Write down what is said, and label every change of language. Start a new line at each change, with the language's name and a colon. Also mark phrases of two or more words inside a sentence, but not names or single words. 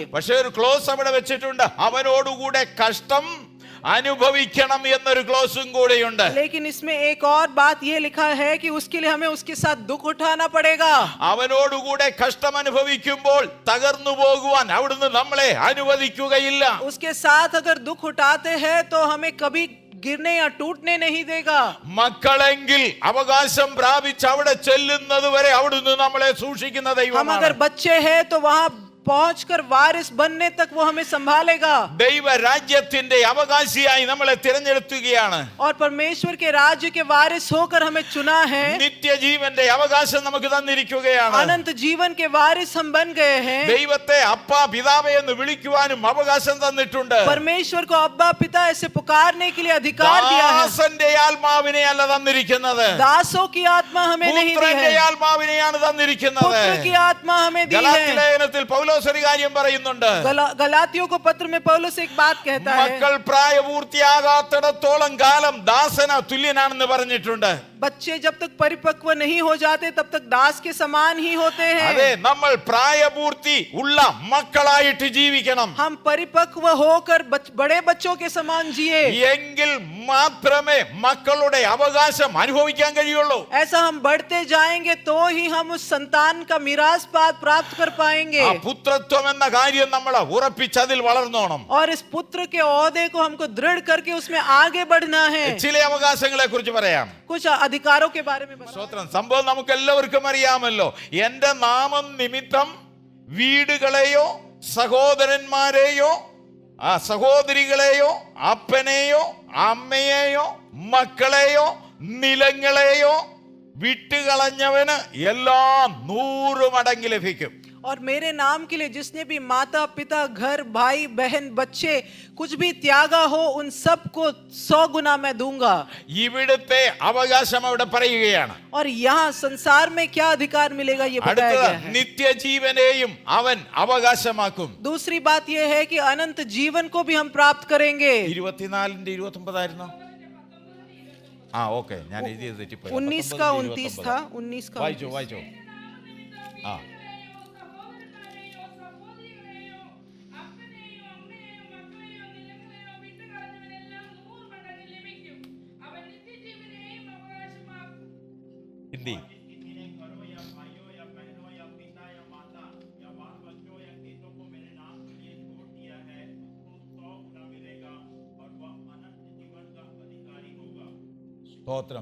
Malayalam: പക്ഷേ ഒരു ക്ലോസ് അവിടെ വെച്ചിട്ടുണ്ട്, അവനോടുകൂടെ കഷ്ടം അനുഭവിക്കണം എന്നൊരു ക്ലോസും കൂടെയുണ്ട്.
Hindi: लेकिन इसमें एक और बात ये लिखा है कि उसके लिए हमें उसके साथ दुख उठाना पड़ेगा.
Malayalam: അവനോടുകൂടെ കഷ്ടം അനുഭവിക്കുമ്പോൾ തകർന്നു പോകുവാൻ അവിടുന്ന് നമ്മളെ അനുവദിക്കുകയില്ല.
Hindi: उसके साथ अगर दुख उठाते हैं तो हमें कभी गिरने या टूटने नहीं देगा.
Malayalam: മക്കളെങ്കിൽ അവകാശം പ്രാപിച്ച് അവിടെ ചെല്ലുന്നത് വരെ അവിടുന്ന് നമ്മളെ സൂക്ഷിക്കുന്ന
Hindi: हम
Malayalam: ദൈവമാണ്.
Hindi: अगर बच्चे हैं तो वहां पहुंचकर वारिस बनने तक वो हमें संभालेगा.
Malayalam: ദൈവ രാജ്യത്തിന്റെ അവകാശിയായി നമ്മളെ തിരഞ്ഞെടുക്കുകയാണ്.
Hindi: और परमेश्वर के राज्य के वारिस होकर हमें चुना है.
Malayalam: നിത്യജീവന്റെ അവകാശം നമുക്ക് തന്നിരിക്കുകയാണ്.
Hindi: अनंत जीवन के वारिस हम बन गए हैं.
Malayalam: ദൈവത്തെ അപ്പ പിതാവേ എന്ന് വിളിക്കുവാനും അവകാശം തന്നിട്ടുണ്ട്.
Hindi: परमेश्वर को अब्बा पिता ऐसे पुकारने के लिए अधिकार दिया है.
Malayalam: ദാസന്റെ ആത്മാവിനെ അല്ല തന്നിരിക്കുന്നത്,
Hindi: दासों की आत्मा हमें नहीं दी
Malayalam: പുത്രന്റെ
Hindi: है,
Malayalam: ആത്മാവിനെയാണ് തന്നിരിക്കുന്നത്.
Hindi: पुत्र की आत्मा हमें दी
Malayalam: ഗലാത്യ
Hindi: है.
Malayalam: ലേഖനത്തിൽ പൗലോസ് ഒരു കാര്യം പറയുന്നുണ്ട്.
Hindi: गलातियों को पत्र में पौलुस एक बात कहता है,
Malayalam: മക്കൾ പ്രായപൂർത്തിയാകാത്തിടത്തോളം കാലം ദാസന തുല്യനാണെന്ന് പറഞ്ഞിട്ടുണ്ട്.
Hindi: बच्चे जब तक परिपक्व नहीं हो जाते तब तक दास के समान ही होते
Malayalam: അതെ,
Hindi: हैं.
Malayalam: നമ്മൾ പ്രായപൂർത്തി ഉള്ള മക്കളായിട്ട് ജീവിക്കണം.
Hindi: हम परिपक्व होकर बड़े बच्चों के समान जिए.
Malayalam: എങ്കിൽ മാത്രമേ മക്കളുടെ അവകാശം അനുഭവിക്കാൻ കഴിയുള്ളൂ.
Hindi: ऐसा हम बढ़ते जाएंगे तो ही हम उस संतान का मिरास प्राप्त कर पाएंगे.
Malayalam: ആ പുത്രത്വം എന്ന കാര്യം നമ്മൾ ഉറപ്പിച്ച് അതിൽ വളർന്നോണം.
Hindi: और इस पुत्र के ओहदे को हमको दृढ़ करके उसमें आगे बढ़ना है.
Malayalam: ചില അവകാശങ്ങളെ കുറിച്ച് പറയാം.
Hindi: कुछ अधिकारों के बारे में बताओ.
Malayalam: സ്തോത്രം. സംഭവം നമുക്ക് എല്ലാവർക്കും അറിയാമല്ലോ. എന്റെ നാമം നിമിത്തം വീടുകളെയോ സഹോദരന്മാരെയോ സഹോദരികളെയോ അപ്പനെയോ അമ്മയെയോ മക്കളെയോ നിലങ്ങളെയോ വിട്ടുകളഞ്ഞവന് എല്ലാം 100 മടങ്ങ് ലഭിക്കും.
Hindi: और मेरे नाम के लिए जिसने भी माता पिता घर भाई बहन बच्चे कुछ भी त्यागा हो उन सबको 100 गुना मैं दूंगा.
Malayalam: ഇവിടുത്തെ അവകാശം അവിടെ പറയുകയാണ്.
Hindi: और यहाँ संसार में क्या अधिकार मिलेगा ये बताया
Malayalam: അടുത്തത്
Hindi: गया है.
Malayalam: നിത്യജീവനെയും അവൻ അവകാശമാക്കും.
Hindi: दूसरी बात यह है कि अनंत जीवन को भी हम प्राप्त करेंगे.
Malayalam: 24ന്റെ 29 ആയിരുന്നു. ഓക്കെ, ഞാൻ എഴുതിയത് തെറ്റിപ്പോയി.
Hindi: 19 का 29 था. 19 का
Malayalam: വായിച്ചോ
Hindi: 29.
Malayalam: വായിച്ചോ. ആ ഹിന്ദി. സ്തോത്രം.